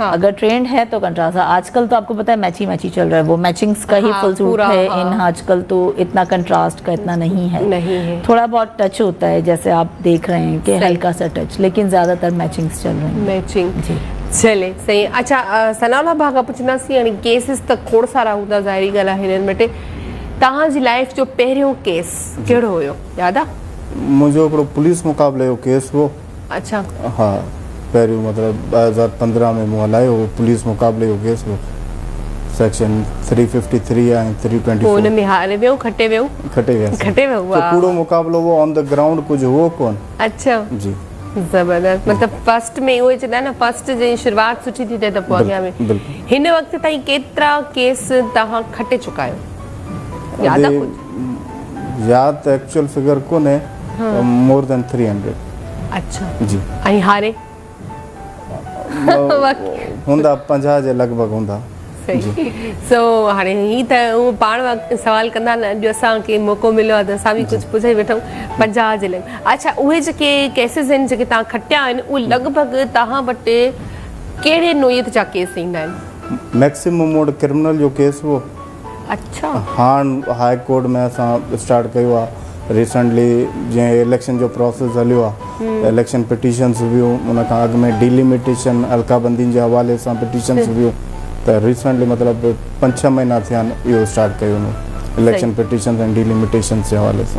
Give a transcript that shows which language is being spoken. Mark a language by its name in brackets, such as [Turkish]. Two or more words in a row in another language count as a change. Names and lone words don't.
[Hindi] अगर ट्रेंड है तो कंट्रास्ट। आजकल तो आपको पता है मैची चल रहा है, वो मैचिंग्स का ही फुल सूट है इन आजकल, तो इतना कंट्रास्ट का इतना नहीं है। थोड़ा बहुत टच होता है, जैसे आप देख रहे हैं कि हल्का सा टच, लेकिन ज्यादातर मैचिंग्स चल रहे हैं। मैचिंग जी, चले सही। [Sindhi] अच्छा, सनाउल्लाह भागा पुछंदासीं, यानी केसिस त खोड़ सारा हूंदा, ज़ाहिरी ॻाल्हि आहे हिननि वटि। तव्हांजी लाइफ जो पहिरियों केस कहिड़ो हुयो, यादि आहे? मुंहिंजो हिकिड़ो पुलिस मुक़ाबले जो केस हो। अच्छा। हाँ, पहिरियों मतिलबु 2015 में मूं हलायो हो पुलिस मुक़ाबले जो केस हो, सेक्शन 353 ऐं 324। हुन में हारे वियो, खटे वियो? खटे वियो। तो पूरो मुक़ाबलो वो [English] on the ground [Sindhi] कुछ हुओ कोन। अच्छा जी, ज़बरदस्त। मतलब फर्स्ट में उहे चवंदा आहिनि न, फर्स्ट जी शुरूआत सुठी थी थिए त पोइ अॻियां में। हिन वक़्त ताईं केतिरा केस तव्हां खटे चुका आहियो, यादि आहे कुझु? यादि त [English] actual figure [Sindhi] कोन्हे, [English] more than [Sindhi] 300। अच्छा जी। ऐं हारे हूंदा 50 जे लॻभॻि हूंदा। सो हाणे ही त उहो पाण सवाल कंदा न, अॼु असांखे मौक़ो मिलियो आहे त असां बि कुझु पुछी वठूं। 50 जे लॻ। अच्छा, उहे जेके केसिस आहिनि जेके तव्हां खटिया आहिनि, उहे लॻभॻि तव्हां वटि कहिड़े नोयत जा केस ईंदा आहिनि? मैक्सिमम मोड क्रिमिनल जो केस हो, अच्छा हाँ हाई कोर्ट में असां स्टार्ट कयो आहे रिसेंटली जीअं इलेक्शन जो प्रोसेस हलियो आहे [English] election petitions [Sindhi] हुयूं उन खां अॻु में डिलिमिटेशन अलकाबंदियुनि जे हवाले सां पिटीशन्स हुयूं त रिसेंटली मतिलबु 5-6 महीना थिया आहिनि इहो स्टार्ट कयो [English] election petitions and delimitations [Sindhi] जे हवाले सां।